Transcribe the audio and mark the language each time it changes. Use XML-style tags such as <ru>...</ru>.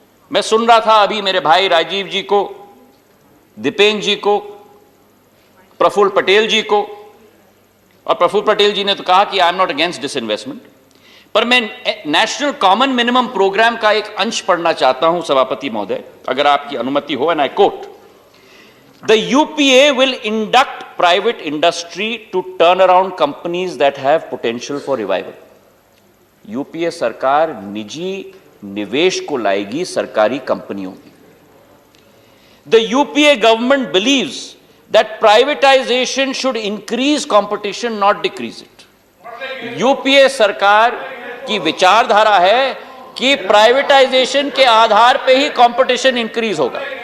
<hi>मैं सुन रहा था अभी मेरे भाई राजीव जी को, दीपेन जी को, प्रफुल्ल पटेल जी को, और प्रफुल्ल पटेल जी ने तो कहा कि</hi> <en>I am not against disinvestment,</en> <hi>पर मैं नेशनल कॉमन मिनिमम प्रोग्राम का एक अंश पढ़ना चाहता हूं सभापति महोदय, अगर आपकी अनुमति हो।</hi> <en>And I quote, the UPA will induct private industry to turn around companies that have potential for revival.</en> <hi>UPA सरकार निजी निवेश को लाएगी सरकारी कंपनियों में।</hi> <en>The UPA government believes that privatization should increase competition, not decrease it.</en> <hi>UPA सरकार की विचारधारा है कि प्राइवेटाइजेशन के आधार पे ही कंपटीशन इंक्रीज होगा।</hi>